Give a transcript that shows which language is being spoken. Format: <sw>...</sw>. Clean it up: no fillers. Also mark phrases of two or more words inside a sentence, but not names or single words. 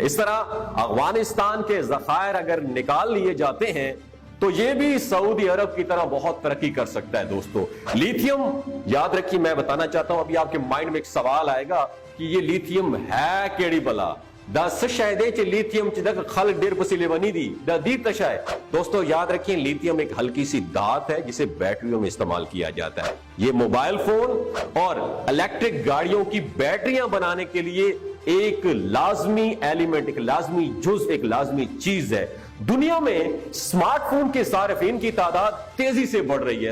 <ur>اس طرح افغانستان کے ذخائر اگر نکال لیے جاتے ہیں تو یہ بھی سعودی عرب کی طرح بہت ترقی کر سکتا ہے۔ دوستو، لیتھیم یاد رکھیے، میں بتانا چاہتا ہوں، ابھی آپ کے مائنڈ میں ایک سوال آئے گا کہ یہ لیتھیم ہے</ur> <pa>کیڑی بلا؟</pa> <ps>لیتھیم خلق ڈیر پسی لیونی دی دیتا شاید۔</ps> <ur>دوستو یاد رکھیں، لیتھیم ایک ہلکی سی دھات ہے جسے بیٹریوں میں استعمال کیا جاتا ہے۔ یہ موبائل فون اور الیکٹرک گاڑیوں کی بیٹریاں بنانے کے لیے ایک لازمی ایلیمنٹ، ایک لازمی جز، ایک لازمی چیز ہے۔ دنیا میں سمارٹ فون کے صارفین کی تعداد تیزی سے بڑھ رہی ہے۔</ur>